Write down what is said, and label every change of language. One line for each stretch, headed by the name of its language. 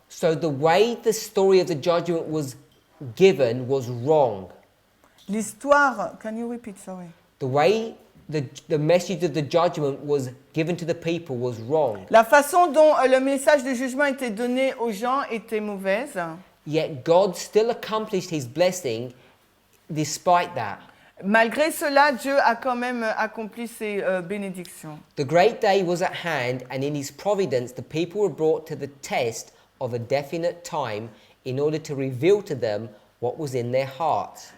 English: So the way the story of the judgment was given was wrong.
French: L'histoire,
English: can you repeat, sorry? The way the message of the judgment was given to the people was wrong.
French: La façon dont le message du jugement était donné aux gens était mauvaise.
English: Yet God still accomplished his blessing despite that.
French: Malgré cela, Dieu a quand même accompli ses bénédictions.
English: The great day was at hand, and in his providence the people were brought to the test of a definite time in order to reveal to them what was in their hearts.